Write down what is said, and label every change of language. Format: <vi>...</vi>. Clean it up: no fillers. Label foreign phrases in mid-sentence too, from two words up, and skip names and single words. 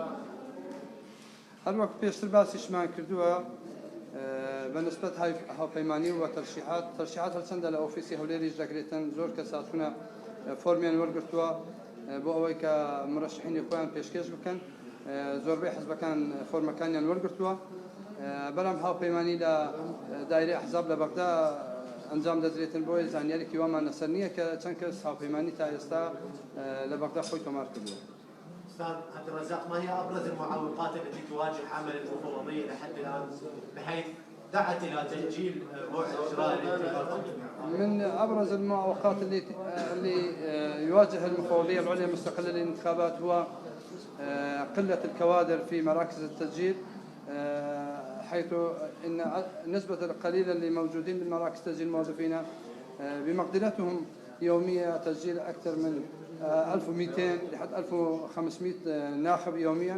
<ckb>هەروەک پێشتر باسیشمان کردووە بەنسبەت هاوپەیمانی و تەرشیحات هەرچەندە لە ئۆفیسی هەولێریش دەکرێتن زۆر کەس هاتوونە فۆرمیان وەرگرتووە بۆ ئەوەی کە مرەشحینی خۆیان پێشکەش بکەن. زۆربەی حزبەکان فۆرمەکانیان وەرگرتووە بەڵام هاوپەیمانی لە دایرەی ئەحزاب لە بەغدا ئەنجام دەدرێتن بۆی زانیاریی وامان لەسەر نییە کە چەند کەس هاوپەیمانی تا ئێستا لە بەغدا خۆی تۆمار کردووە.</ckb> <ar>أستاذ عبد الرزاق، ما هي أبرز المعوقات التي تواجه عمل المفوضية لحد الآن بحيث دعت إلى تأجيل موعد إجراء الانتخابات؟ من أبرز المعوقات اللي يواجه المفوضية العليا المستقلة للانتخابات هو قلة الكوادر في مراكز التسجيل، حيث إن نسبة القليلة اللي موجودين بالمراكز تسجيل الموظفين بمقدرتهم يوميا تسجيل أكثر من 1200 لحد 1500 ناخب يوميا.</ar>